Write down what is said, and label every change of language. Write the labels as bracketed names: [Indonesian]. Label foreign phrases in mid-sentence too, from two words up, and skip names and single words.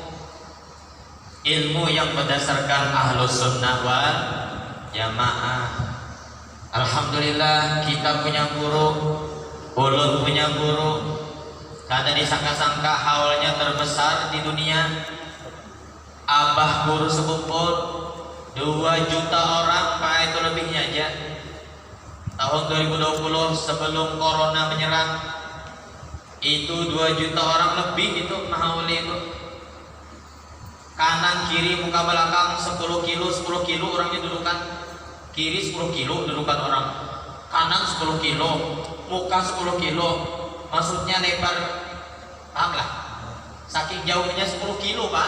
[Indonesian] Ilmu yang berdasarkan [Arabic] ahlus sunnah wal jamaah. [Indonesian] Alhamdulillah kita punya guru, ulun punya guru. Kada disangka-sangka haulnya terbesar di dunia. Abah guru sekumpul 2 juta orang, Pak, itu lebihnya aja. Tahun 2020 sebelum corona menyerang, itu 2 juta orang lebih itu mahauli itu. Kanan kiri muka belakang 10 kilo orangnya dudukan. Kiri 10 kilo dudukan orang, kanan 10 kilo, muka 10 kilo, maksudnya lebar, paham lah, saking jauhnya 10 kilo Pak.